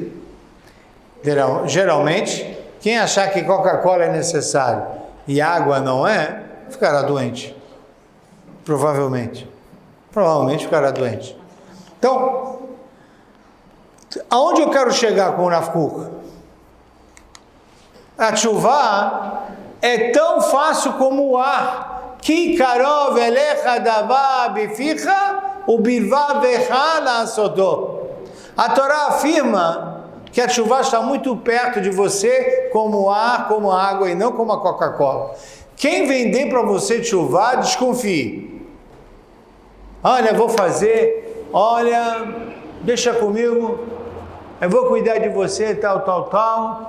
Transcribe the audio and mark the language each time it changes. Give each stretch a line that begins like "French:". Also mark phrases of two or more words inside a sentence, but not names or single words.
Portuguese: Geralmente, quem achar que Coca-Cola é necessário e água não é, ficará doente. Provavelmente ficará doente. Então, aonde eu quero chegar com o Rav Kook? A tshuva é tão fácil como o ar.
Hebrew: כי קרוב אליך דבר בפיך ובלבבך לעשותו.
Portuguese: A Torá afirma que a tshuva está muito perto de você como o ar, como a água e não como a Coca-Cola. Quem vender para você tchuvá, desconfie. Olha, vou fazer, olha, deixa comigo, eu vou cuidar de você, tal, tal, tal.